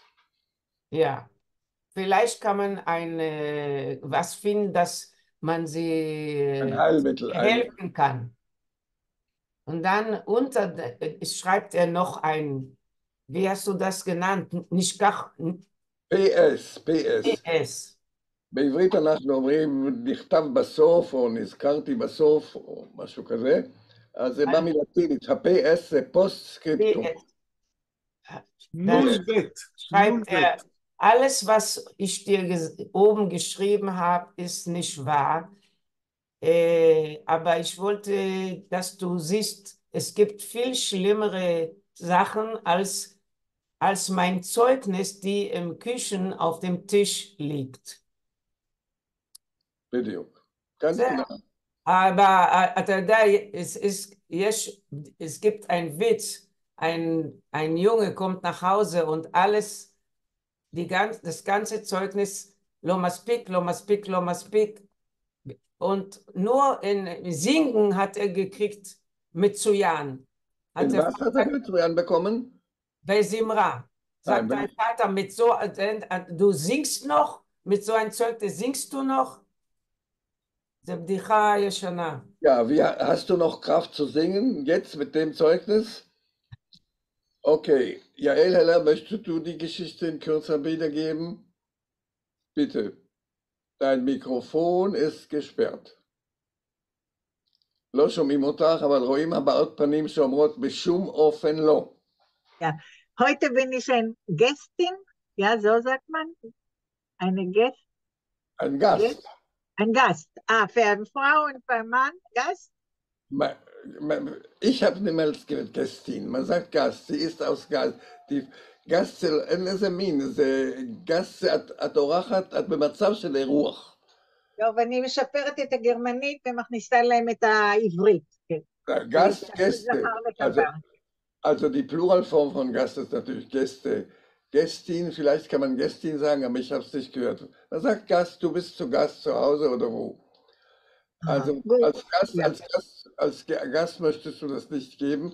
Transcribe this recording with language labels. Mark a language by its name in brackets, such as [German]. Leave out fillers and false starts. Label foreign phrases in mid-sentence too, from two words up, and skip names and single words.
[German] Ja, vielleicht kann man was finden, dass man sie ein Heilmittel helfen kann. Und dann schreibt er noch wie hast du das genannt? nicht כך... PS. PS. [Hebrew] בעברית אנחנו אומרים נכתב בסוף או נזכרתי בסוף או משהו כזה, אז זה בא מלטינית, ה-PS זה פוסט-סקריפטום. [German] Schreibt er, alles was ich dir oben geschrieben habe, ist nicht wahr, aber ich wollte, dass du siehst, es gibt viel schlimmere Sachen als mein Zeugnis, die im Küchen auf dem Tisch liegt. בדיוק, ganz genau. [Hebrew] Aber אתה יודע, [German] es gibt einen Witz, ein Junge kommt nach Hause und das ganze Zeugnis, [Hebrew] לא מספיק, לא מספיק, לא מספיק, [German] und nur in Singen hat er gekriegt מצוין. In was hat er מצוין bekommen? Bei Simra. Sagt dein Vater, du singst noch? Mit so einem Zeugnis singst du noch? [Hebrew] זה בדיחה ישנה. [German] Ja, hast du noch Kraft zu singen, jetzt mit dem Zeugnis? Okay, Jael Heller, möchtest du die Geschichte in kürzer wiedergeben? Bitte. Dein Mikrofon ist gesperrt. [Hebrew] לא שומעים אותך, אבל רואים הבעות פנים שאומרות בשום אופן לא. [German] Ja, heute bin ich ein Gästin, ja, so sagt man. Eine Gäst. Ein Gast. Ein Gast. Für eine Frau und für einen Mann, Gast? Ich habe niemals gehört Gästin, man sagt Gast, sie ist aus Gast. [Hebrew] גסט, אין איזה מין, זה גסט, את אורחת, את במצב של אירוח. לא, ואני משפרת את הגרמנית ומכניסה להם את העברית. גסט, גסטה. [German] Also die Pluralform von Gast ist natürlich Gäste. Gästin, vielleicht kann man Gästin sagen, aber ich habe es nicht gehört. Man sagt Gast, du bist zu Gast zu Hause oder wo. Also als Gast möchtest du das nicht geben.